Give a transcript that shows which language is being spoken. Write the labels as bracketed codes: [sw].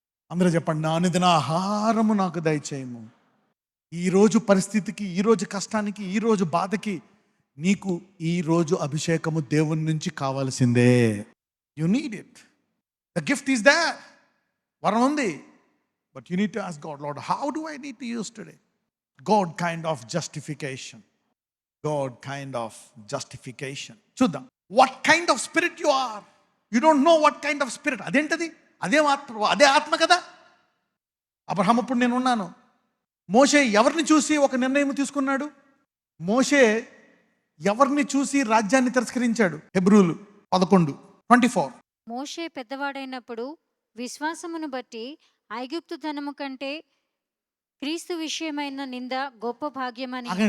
[te] అందరూ చెప్పండి, నా అనుదిన ఆహారము నాకు దయచేయము. ఈరోజు పరిస్థితికి, ఈరోజు కష్టానికి, ఈరోజు బాధకి నీకు ఈరోజు అభిషేకము దేవుని నుంచి కావాల్సిందే. [en] You need it. The gift is there. [te] వరం ఉంది. [en] But you need to ask God, Lord how do I need to use today? God kind of justification. God kind of justification. [te] చూద్దాం. [en] What kind of spirit you are? You don't know what kind of spirit. [te] అదేంటది? అదే ఆత్మ కదా. Abraham అప్పుడు నేను ఉన్నాను. మోషే ఎవరిని చూసి ఒక నిర్ణయం తీసుకున్నాడు? మోషే ఎవరిని చూసి రాజ్యాన్ని తిరస్కరించాడు? హెబ్రీయులు 11:24. మోషే పెద్దవాడైనప్పుడు విశ్వాసమును బట్టి ఐగుప్తు ధనము కంటే క్రీస్తు విషయమైన నింద గొప్ప భాగ్యమని.